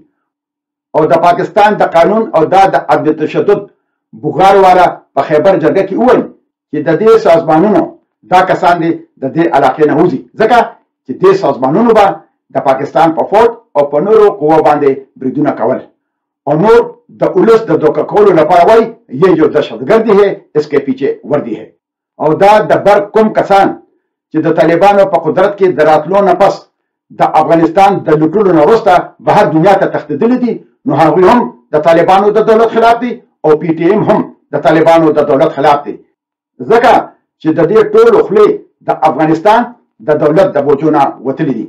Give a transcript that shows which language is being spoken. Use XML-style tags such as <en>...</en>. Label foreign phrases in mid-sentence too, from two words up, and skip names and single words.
<ps>او د پاکستان د قانون او د عدم تشدد بغار والا په خیبر جرګه کې وویل چې د دې سازمانونو دا کسان دي د دې علاقې نه وځي، ځکه چې دې سازمانونو به د پاکستان په فوج او په نورو قواو باندې بریدونه کول او نور د اولس د دوکه کولو لپاره وایي</ps> <ur>یہ جو دهشتګردي ہے اس کے پیچھے وردی ہے.</ur> <ps>او دا د بر کوم کسان چې د طالبانو په قدرت کې د راتلو نه پس د افغانستان د لوټلو نه وروسته بهر دنیا ته تښتېدلي دي، نو هغوی هم د طالبانو د دولت خلاف دي او پی ټي ایم هم د طالبانو د دولت خلاف دي، ځکه چې د دې ټولو خولې د افغانستان د دولت د بوجو نه وتلي دي.</ps>